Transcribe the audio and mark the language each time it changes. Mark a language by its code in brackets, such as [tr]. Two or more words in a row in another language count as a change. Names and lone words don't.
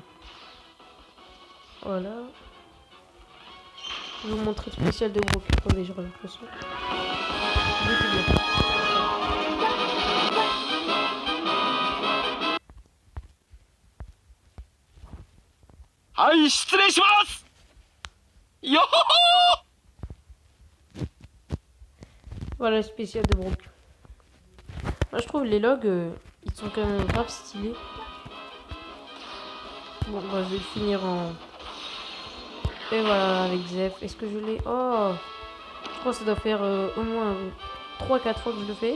[fr] Voilà. Je vais vous montrer le spécial de Brook. Attendez, je relève le son. Aïe, [ja] 失礼します。よほほ [fr] Voilà le spécial de Brook. Moi, je trouve les logs, ils sont quand même grave stylés. Bon, bah, je vais le finir en... Et voilà, avec Zeph. Est-ce que je l'ai... Oh, je crois que ça doit faire au moins 3-4 fois que je le fais.